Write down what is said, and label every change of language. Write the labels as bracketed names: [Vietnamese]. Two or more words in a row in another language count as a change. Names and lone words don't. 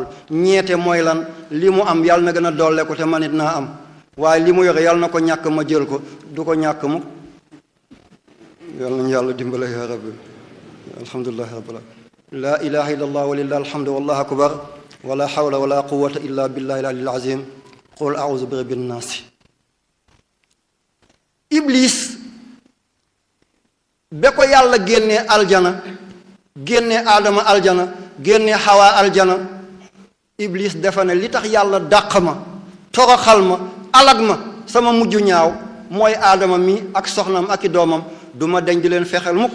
[Wolof] ñeete mooy lan? li mu am yàlla na gën a dolle ko te man it naa am, waaye li mu yore yàlla na ko ñàkk ma jël ko, du ko ñàkk mu. yàlla nañu yàlla dimbale [Arabic] يا رب. الحمد لله رب العالمين. لا إله إلا الله ولله الحمد والله أكبر ولا حول ولا قوة إلا بالله العلي العظيم. قل أعوذ برب الناس. [Wolof] iblis ba ko yàlla génnee aljana, génnee aadama aljana, génnee xawaa aljana, iblis dafa ne li tax yàlla dàq ma, toroxal ma, alag ma, sama mujj ñaaw mooy aadama mi ak soxnam ak i doomam, du ma deñ di leen fexeel mukk.